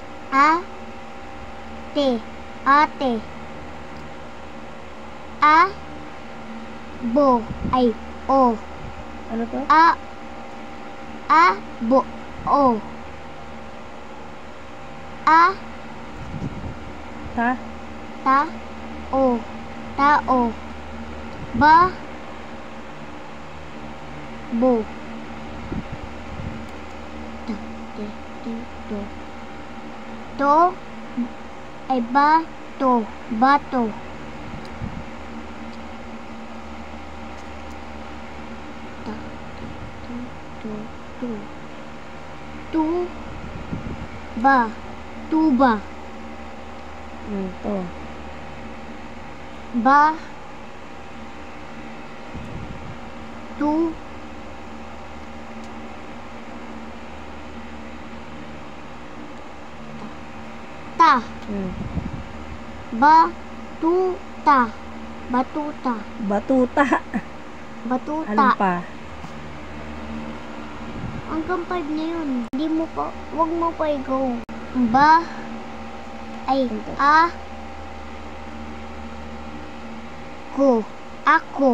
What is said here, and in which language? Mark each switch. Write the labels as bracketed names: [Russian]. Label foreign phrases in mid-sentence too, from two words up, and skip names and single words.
[Filipino] A, te, ate. A, bo, ay, o. Ano to? A, bo, o. A, Ta? ta, o. Tao. Ba, bo. Ta, te, ti, to. To, ay ba, to. Bato. Ta, ti, ti, to, to. Tu, ba. Tuba. To. Ba, tu, ta. Ba, tu, ta. Batuta. Batuta. Batuta. Ano pa? Hanggang 5 na yun. Hindi mo pa, wag mo pa i-go. Ba, ay, Ito. a, ko, ako.